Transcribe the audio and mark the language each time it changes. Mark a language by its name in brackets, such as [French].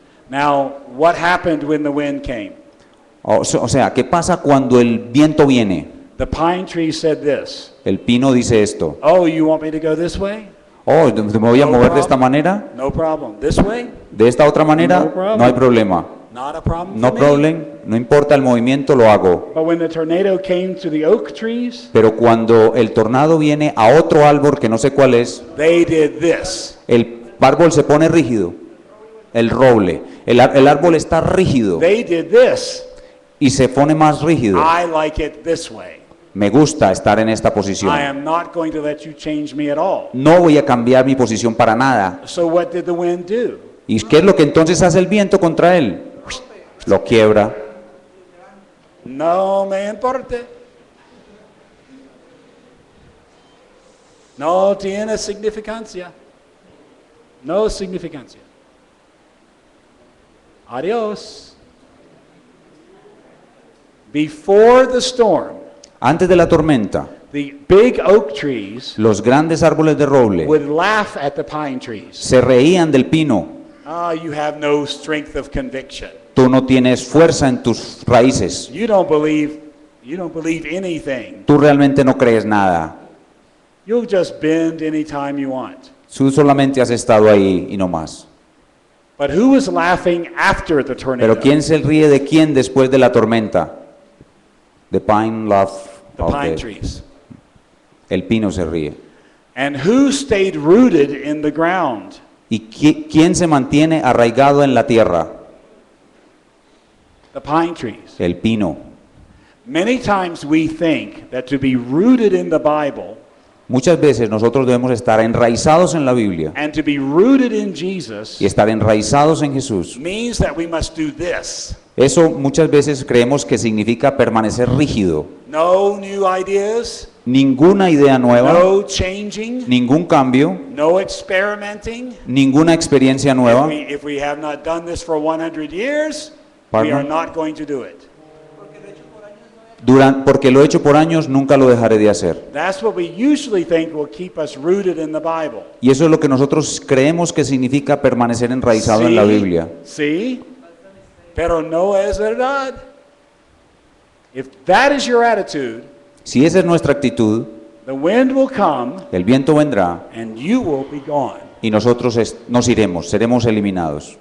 [English] Now, what happened when the wind came? [Spanish] O sea, ¿qué pasa cuando el viento viene? [English] The pine tree said this. [Spanish] El pino dice esto. [English] Oh, you want me to go this way? [Spanish] Oh, ¿me voy a [English] No [Spanish] mover de esta [English] problem. [Spanish] manera? [English] No problem. This way? [Spanish] ¿De esta otra manera? [English] No problem. [Spanish] No hay problema. [English] Not a problem. [Spanish] No [English] for me. [Spanish] problem, no importa el movimiento, lo hago. [English] But when the tornado came to the oak trees, [Spanish] Pero cuando el tornado viene a otro árbol que no sé cuál es, [English] they did this. [Spanish] el árbol se pone rígido. El roble. El árbol está rígido [English] They did this. [Spanish] y se pone más rígido. [English] I like it this way. [Spanish] Me gusta estar en esta posición. [English] I am not going to let you change me at all. [Spanish] No voy a cambiar mi posición para nada. [English] So what did the wind do? [Spanish] ¿Y qué es lo que entonces hace el viento contra él? Lo quiebra. No me importa. No tiene significancia. No significancia. Adiós. [English] Before the storm, [Spanish] Antes de la tormenta, [English] the big oak trees [Spanish] los grandes árboles de roble [English] would laugh at the pine trees. [Spanish] se reían del pino. [English] Ah, you have no strength of conviction. [Spanish] Tú no tienes fuerza en tus raíces. [English] You don't believe anything. [Spanish] Tú realmente no crees nada. [English] You'll just bend anytime you want. [Spanish] Tú solamente has estado ahí y no más. [English] But who was laughing after the tornado? [Spanish] Pero ¿quién se ríe de quién después de la tormenta? [English] The pine laugh The of pine the- trees. [Spanish] El pino se ríe. [English] And who stayed rooted in the ground? [Spanish] ¿Y quién se mantiene arraigado en la tierra? [English] The pine trees. [Spanish] El pino. [English] Many times we think that to be rooted in the Bible [Spanish] Muchas veces nosotros debemos estar enraizados en la Biblia [English] and to be rooted in Jesus [Spanish] y estar enraizados en Jesús. [English] means that we must do this. [Spanish] Eso muchas veces creemos que significa permanecer rígido. [English] No new ideas, [Spanish] Ninguna idea nueva, [English] no changing, [Spanish] ningún cambio, [English] no experimenting. [Spanish] ninguna experiencia nueva. [English] If we have not done this for 100 years, we Pardon? are not going to do it. [Spanish] Porque lo he hecho por años, nunca lo dejaré de hacer. [English] That's what we usually think will keep us rooted in the Bible. [Spanish] Y eso es lo que nosotros creemos que significa permanecer enraizado en la Biblia. Sí, pero no es verdad. [English] If that is your attitude, [Spanish] Si esa es nuestra actitud, [English] the wind will come [Spanish] el viento vendrá [English] and you will be gone. [Spanish] y nosotros nos iremos, seremos eliminados.